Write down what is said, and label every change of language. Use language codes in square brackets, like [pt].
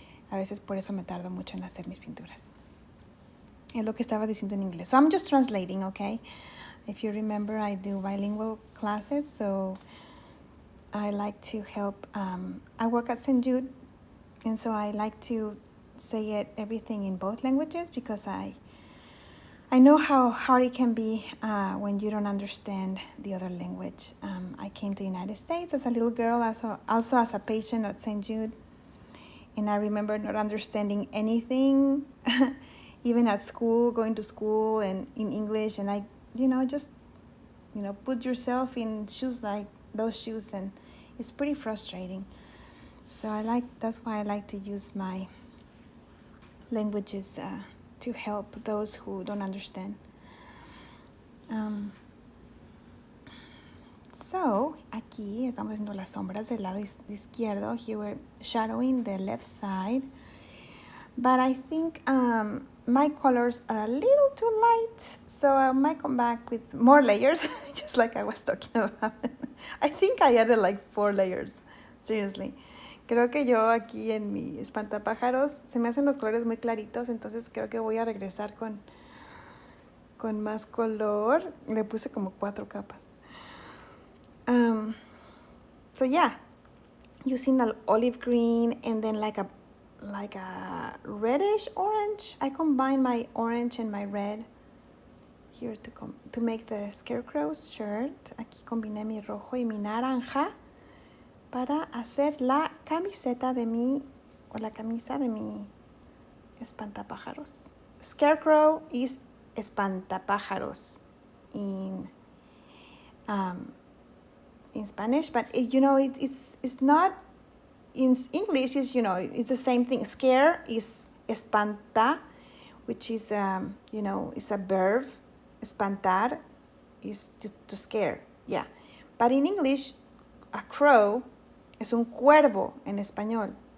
[es] A veces por eso me tardo mucho en hacer mis pinturas. Es lo que estaba diciendo en inglés. [en] So I'm just translating, okay? If you remember, I do bilingual classes, so I like to help. I work at St. Jude, and so I like to say everything in both languages because I know how hard it can be when you don't understand the other language. I came to the United States as a little girl, also as a patient at St. Jude, and I remember not understanding anything, even at school, going to school and in English, and I just put yourself in shoes like those shoes, and it's pretty frustrating. So that's why I like to use my languages to help those who don't understand. [es] So aquí estamos haciendo las sombras del lado izquierdo. [en] Here we're shadowing the left side, but I think my colors are a little too light, so I might come back with more layers, just like I was talking about. I think I added like 4 layers, seriously. [es] Creo que yo aquí en mi espantapájaros se me hacen los colores muy claritos, entonces creo que voy a regresar con más color. Le puse como 4 capas. [en] So yeah, using the olive green and then like a reddish orange. I combine my orange and my red here to make the Scarecrow's shirt. [es] Aquí combiné mi rojo y mi naranja para hacer la camisa de mi espantapájaros. [en] Scarecrow is espantapájaros in Spanish, but it's not. In English, it's the same thing. Scare is espanta, which is is a verb. Espantar is to scare, yeah. But in English, a crow [es] es un cuervo en español.